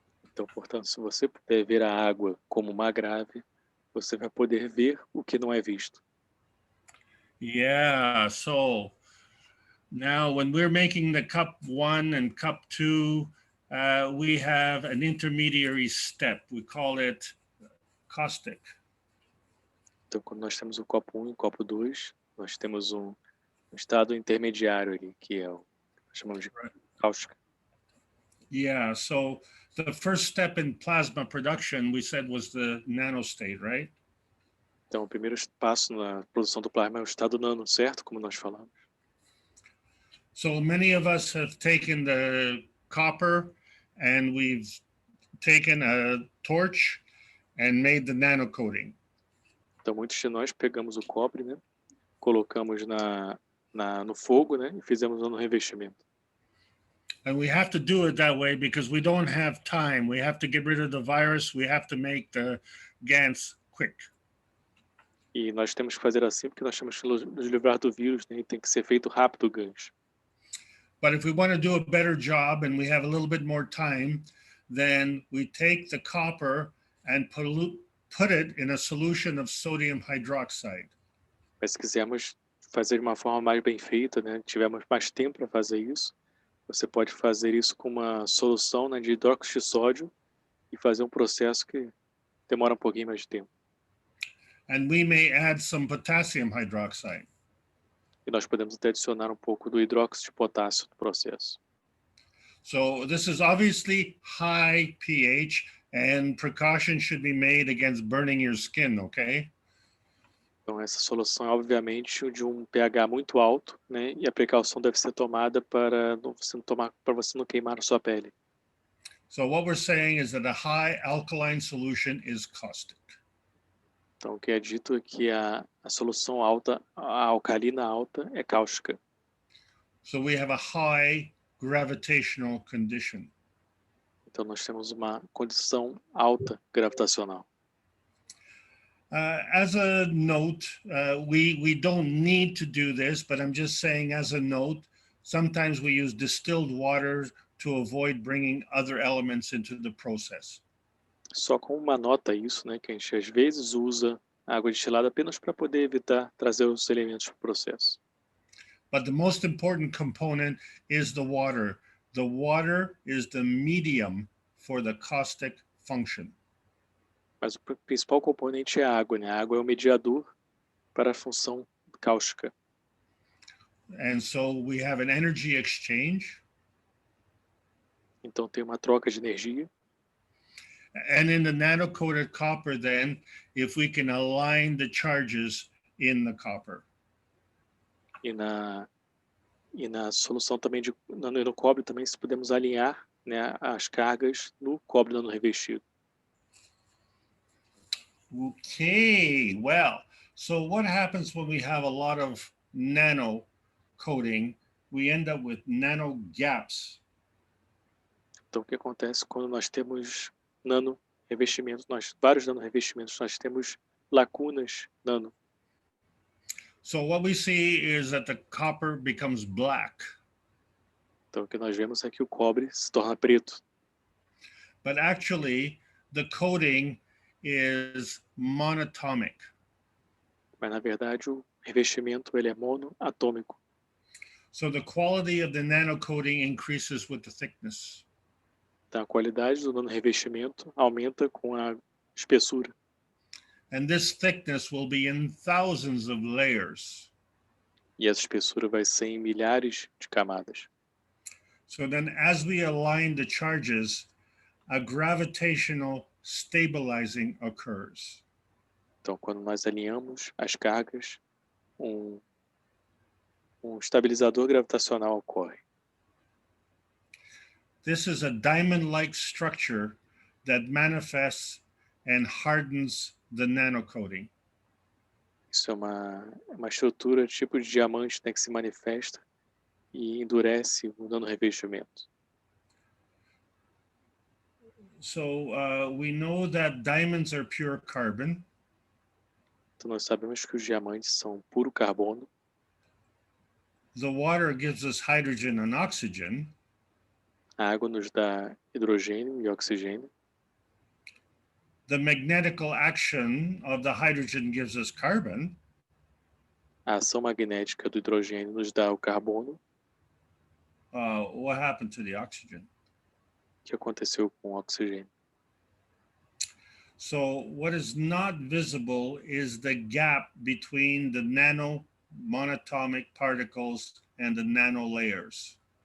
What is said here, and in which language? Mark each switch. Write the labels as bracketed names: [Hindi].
[Portuguese] Então, portanto, se você puder ver a água como mangrave, você vai poder ver o que não é visto. [English] Yeah, so now when we're making the cup 1 and cup 2, we have an intermediary step. We call it caustic. [Portuguese] Então, quando nós temos o copo 1 e o copo 2, nós temos um estado intermediário ali, que é o que chamamos de cáustica. [English] Yeah, so the first step in plasma production, we said, was the nanostate, right? [Portuguese] Então, o primeiro passo na produção do plasma é o estado nano, certo? Como nós falamos. [English] So many of us have taken the copper and we've taken a torch and made the nano coating. [Portuguese] Então, muitos de nós pegamos o cobre, né? Colocamos no fogo, né? E fizemos um revestimento. [English] And we have to do it that way because we don't have time. We have to get rid of the virus. We have to make the GANs quick. [Portuguese] E nós temos que fazer assim porque nós temos que nos livrar do vírus, né? E tem que ser feito rápido o gancho. [English] But if we want to do a better job and we have a little bit more time, then we take the copper and put it in a solution of sodium hydroxide. [Portuguese] Mas se quisermos fazer de uma forma mais bem feita, né? Tivermos mais tempo para fazer isso, você pode fazer isso com uma solução, né, de hidróxido de sódio e fazer um processo que demora um pouquinho mais de tempo. [English] And we may add some potassium hydroxide. [Portuguese] E nós podemos até adicionar um pouco do hidróxido de potássio no processo. [English] So this is obviously high pH and precaution should be made against burning your skin, okay? [Portuguese] Então essa solução é obviamente de um pH muito alto, né? E a precaução deve ser tomada para você não queimar a sua pele. [English] So what we're saying is that a high alkaline solution is caustic. [Portuguese] Então o que é dito é que a solução alta, a alcalina alta é cáustica. [English] So we have a high gravitational condition. [Portuguese] Então nós temos uma condição alta gravitacional. [English] As a note, we don't need to do this, but I'm just saying as a note, sometimes we use distilled water to avoid bringing other elements into the process. [Portuguese] Só com uma nota isso, né, que a gente às vezes usa água destilada apenas para poder evitar trazer os elementos para o processo. [English] But the most important component is the water. The water is the medium for the caustic function. [Portuguese] Mas o principal componente é a água, né? A água é o mediador para a função cáustica. [English] And so we have an energy exchange. [Portuguese] Então tem uma troca de energia. [English] And in the nano-coated copper, then, if we can align the charges in the copper. [Portuguese] E na solução também no cobre também, se podemos alinhar, né, as cargas no cobre nano revestido. [English] Okay, well, so what happens when we have a lot of nano coating? We end up with nano gaps. [Portuguese] Então o que acontece quando nós temos nano revestimentos, vários nano revestimentos, nós temos lacunas nano. [English] So what we see is that the copper becomes black. [Portuguese] Então o que nós vemos é que o cobre se torna preto. [English] But actually, the coating is monatomic. [Portuguese] Mas na verdade o revestimento ele é monoatômico. [English] So the quality of the nano coating increases with the thickness. [Portuguese] Então a qualidade do nano revestimento aumenta com a espessura. [English] And this thickness will be in thousands of layers. [Portuguese] E essa espessura vai ser em milhares de camadas. [English] So then as we align the charges, a gravitational stabilizing occurs. [Portuguese] Então quando nós alinhamos as cargas, um estabilizador gravitacional ocorre. [English] This is a diamond-like structure that manifests and hardens the nanocoating. [Portuguese] Isso é uma estrutura tipo de diamante, né, que se manifesta e endurece o nano revestimento. [English] So we know that diamonds are pure carbon. [Portuguese] Então nós sabemos que os diamantes são puro carbono. [English] The water gives us hydrogen and oxygen. [Portuguese] A água nos dá hidrogênio e oxigênio. [English] The magnetical action of the hydrogen gives us carbon. [Portuguese] A ação magnética do hidrogênio nos dá o carbono. [English] What happened to the oxygen? [Portuguese] O que aconteceu com o oxigênio? [English] So what is not visible is the gap between the nano-monatomic particles and the nano layers.